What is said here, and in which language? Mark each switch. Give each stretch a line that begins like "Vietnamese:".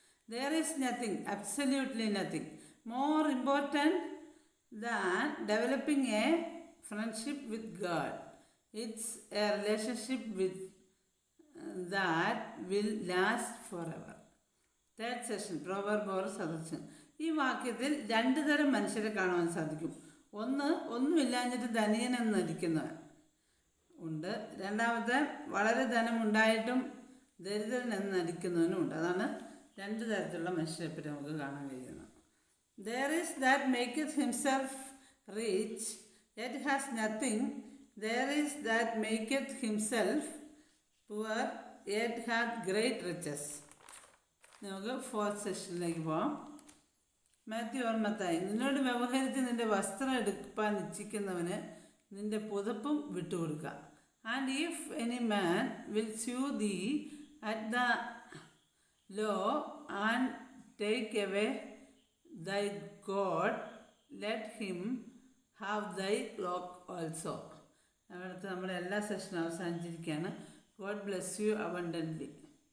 English: There is nothing, absolutely nothing, more important than developing a friendship with God. It's a relationship with that will last forever. Third session, proverb or suggestion.
Malayalam: ഈ വാക്യത്തിൽ രണ്ട് തരം മനുഷ്യരെ കാണുവാൻ സാധിക്കും. ഒന്ന്, ഒന്നുമില്ലാഞ്ഞിട്ട് ധനിയനെന്ന് നടിക്കുന്നവൻ ഉണ്ട്. രണ്ടാമത്തെ, വളരെ ധനമുണ്ടായിട്ടും ദരിദ്രൻ എന്ന് നടിക്കുന്നവനും ഉണ്ട്. അതാണ് രണ്ട് തരത്തിലുള്ള മനുഷ്യരെ പറ്റി നമുക്ക് കാണാൻ കഴിയുന്നത്.
English: There is that maketh himself rich yet has nothing. There is that maketh himself poor yet hath great riches.
Malayalam: നമുക്ക് ഫോർത്ത് സെഷനിലേക്ക് പോകാം. Matthew or Mathai. നിന്നോട് വ്യവഹരിച്ച് നിന്റെ വസ്ത്രം എടുക്കാൻ ഇച്ഛിക്കുന്നവന് നിന്റെ പുതപ്പും വിട്ടുകൊടുക്കുക.
English: And if any man will sue thee at the law and take away thy coat, let him have thy cloak also.
Malayalam: അവിടുത്തെ നമ്മുടെ എല്ലാ സെഷനും അവസാനിച്ചിരിക്കുകയാണ്.
English: God bless you abundantly.